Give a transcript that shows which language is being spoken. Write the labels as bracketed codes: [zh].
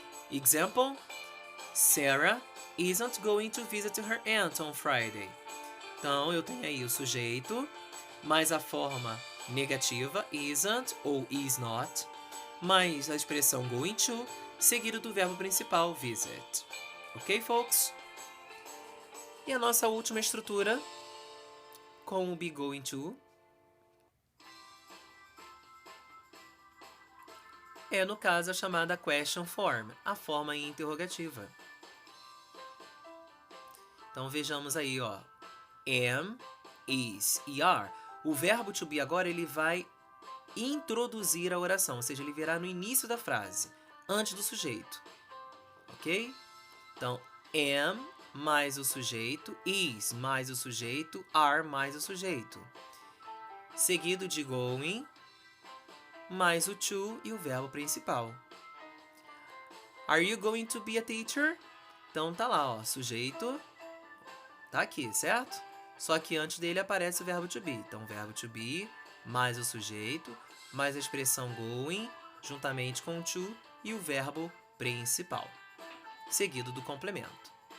[en] Example: Sarah isn't going to visit her aunt on Friday. [pt] Então, eu tenho aí o sujeito, mais a forma negativa, isn't ou is not, mais a expressão going to, seguido do verbo principal, visit. [en] Ok, folks? [pt] E a nossa última estrutura, com o be going to, é, no caso, a chamada question form, a forma interrogativa. Então, vejamos aí, ó. Am, is e are. O verbo to be agora, ele vai introduzir a oração, ou seja, ele virá no início da frase, antes do sujeito. Ok? Então, am mais o sujeito, is mais o sujeito, are mais o sujeito. Seguido de going, mais o to e o verbo principal. [en] Are you going to be a teacher? [pt] Então tá lá, ó, sujeito, tá aqui, certo? Só que antes dele aparece o verbo to be. Então, o verbo to be mais o sujeito, mais a expressão going, juntamente com o to e o verbo principal, seguido do complemento.